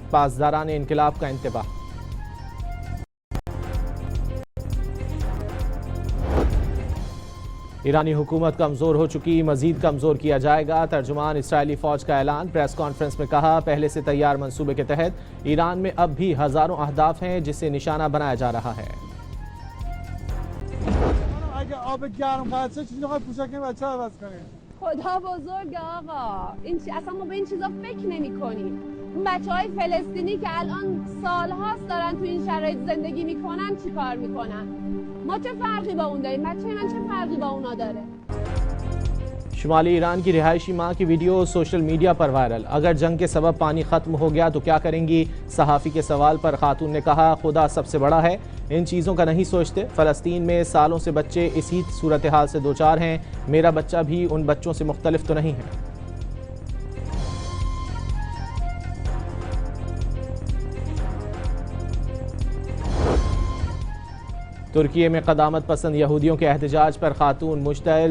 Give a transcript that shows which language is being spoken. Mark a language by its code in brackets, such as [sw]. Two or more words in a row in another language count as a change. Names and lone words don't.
[ur] پاسداران انقلاب کا انتباہ۔ ایرانی حکومت کمزور ہو چکی، مزید کمزور کیا جائے گا. ترجمان اسرائیلی فوج کا اعلان. [en] press conference [ur] میں کہا، پہلے سے تیار منصوبے کے تحت ایران میں اب بھی ہزاروں اہداف ہیں جسے نشانہ بنایا جا رہا ہے. [fa] خدا بزرگ آقا این اصلا ما به این چیزا فکر نمی‌کنیم. اون بچه‌های فلسطینی که الان سال‌هاست دارن تو این شرایط زندگی می‌کنن چیکار می‌کنن؟ ما چه فرقی با اون داریم؟ بچه‌ی من چه فرقی با اونا داره؟ [ur] شمالی ایران کی رہائشی ماں کی ویڈیو [en] social media [ur] پر وائرل. اگر جنگ کے سبب پانی ختم ہو گیا تو کیا کریں گی؟ صحافی کے سوال پر خاتون نے کہا، خدا سب سے بڑا ہے، ان چیزوں کا نہیں سوچتے. فلسطین میں سالوں سے بچے اسی صورت حال سے دو چار ہیں. میرا بچہ بھی ان بچوں سے مختلف تو نہیں ہے۔ ترکی میں قدامت پسند یہودیوں کے احتجاج پر خاتون مشتعل.